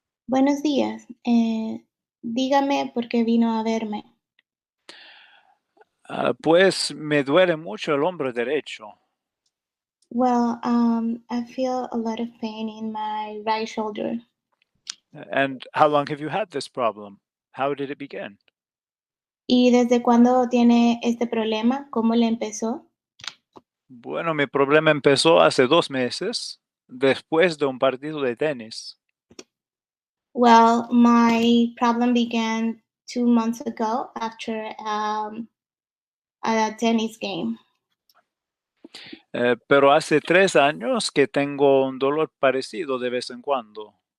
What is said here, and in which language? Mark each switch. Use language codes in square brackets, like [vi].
[es] Buenos días. Dígame por qué vino a verme. Pues me duele mucho el hombro derecho. [en] Well, I feel a lot of pain in my right shoulder. And how long have you had this problem? How did it begin? [es] ¿Y desde cuándo tiene este problema? ¿Cómo le empezó? Bueno, mi problema empezó hace 2 meses, después de un partido de tenis. [en] Well, my problem began 2 months ago after a tennis game. [es] Pero hace 3 años que tengo un dolor parecido de vez en cuando.